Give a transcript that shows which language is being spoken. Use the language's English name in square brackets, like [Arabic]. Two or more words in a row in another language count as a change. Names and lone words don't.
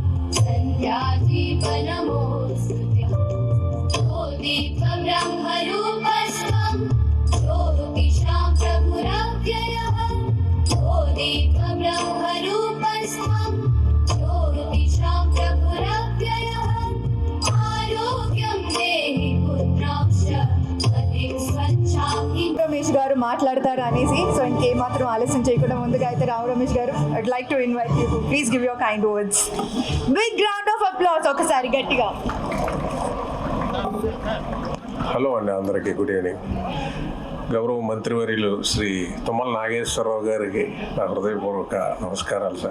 [Sanskrit] सन्ध्यादीपनमोऽस्तु ते ओ दीपब्रह्मरूपस्त्वं ज्योतिषां प्रभुरव्ययः ओ दीपब्रह्मरूपस्त्वं ज्योतिषां प्रभुरव्ययः आरोग्यं देहि पुत्रांश मतिं स्वच्छामि [Telugu] రమేష్ గారు మాట్లాడతారు అనేసి, సో ఇంకేమాత్రం ఆలస్యం చేయకుండా ముందుగా అయితే రావు రమేష్ గారు, [English] I'd like to invite you, please give your kind words. big round of applause [Telugu] ఒకసారి గట్టిగా. హలో అండి, అందరికీ [English] good evening. [Telugu] గౌరవ మంత్రివర్యులు శ్రీ తుమ్మల నాగేశ్వరరావు గారికి నా హృదయపూర్వక నమస్కారాలు సార్.